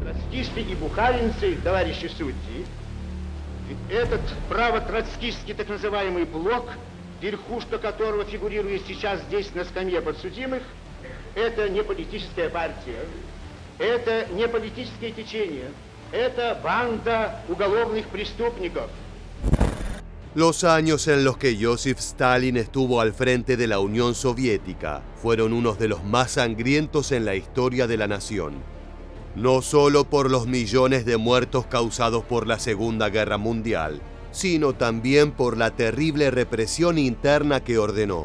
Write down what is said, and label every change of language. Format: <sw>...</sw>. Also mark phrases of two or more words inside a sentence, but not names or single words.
<ru>троцкисты и бухаринцы, товарищи судьи, этот право-троцкистский так называемый блок, верхушка которого фигурирует сейчас здесь на скамье подсудимых, это не политическая партия, это не политическое течение, это банда уголовных преступников.</ru> <es>Los años en los que Joseph Stalin estuvo al frente de la Unión Soviética fueron unos de los más sangrientos en la historia de la nación. No solo por los millones de muertos causados por la Segunda Guerra Mundial, sino también por la terrible represión interna que ordenó.</es>